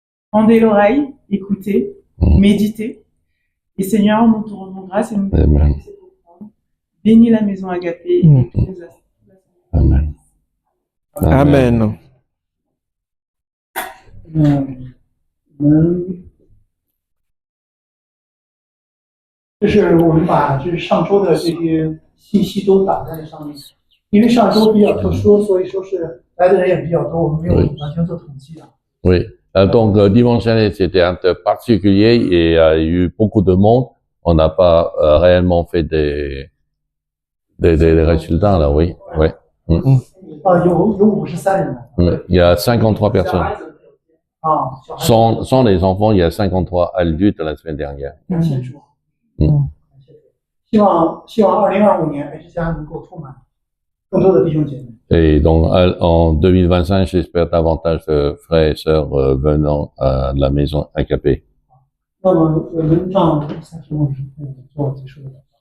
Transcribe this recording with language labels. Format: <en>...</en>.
<fr>Rendez l'oreille, écoutez, méditez. Et Seigneur, nous te rendons grâce et nous te Amen. bénis la maison Agapé et tous les aspects. Amen. Amen.</fr> <zh>我们这是我们把就是上周的这些信息都打在了上面，因为上周比较特殊，所以说是来的人也比较多，我们没有完全做统计啊。</zh> <fr>Oui. Donc, dimanche dernier, c'était un peu particulier et il y a eu beaucoup de monde. On n'a pas réellement fait des résultats, là, oui. Oui.</fr> <zh>有53人。</zh> <fr>Il y a 53 personnes.</fr> <zh>啊，</zh> <fr>Sans les enfants, il y a 53 adultes la semaine dernière.</fr> <zh>感谢主。希望2025年爱之家能够充满更多的弟兄姐妹。</zh> <fr>Et donc, en 2025, j'espère davantage de frères et sœurs venant à la maison AKP.</fr> <zh>那么我们让30分钟做结束的。</zh>